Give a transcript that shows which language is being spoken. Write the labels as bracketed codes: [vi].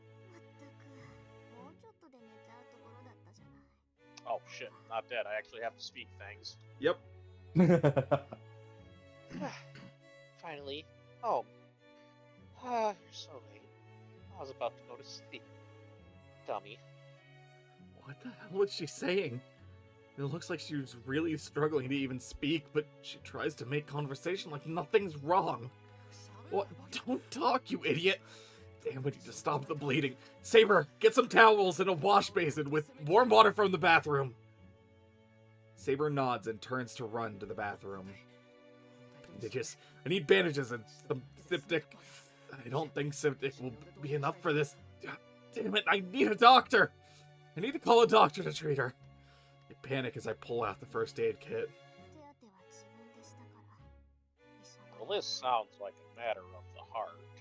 [ja] まったく、もうちょっとで寝ちゃうところだったじゃない。 [en] Oh shit, not dead. I actually have to speak things. Yep. Finally, home. You're so late. I was about to go to sleep. Dummy. What the hell is she saying? It looks like she's really struggling to even speak, but she tries to make conversation like nothing's wrong. What? Don't talk, you idiot! Damn, we need to stop the bleeding. Saber, get some towels and a wash basin with warm water from the bathroom. Saber nods and turns to run to the bathroom. Bandages. I need bandages and some Siptic. I don't think Siptic will be enough for this. Damn it, I need a doctor! I need to call a doctor to treat her. I panic as I pull out the first aid kit. [ja] 手当ては自分でしたから。医者は [en] Well, this sounds like a matter of the heart.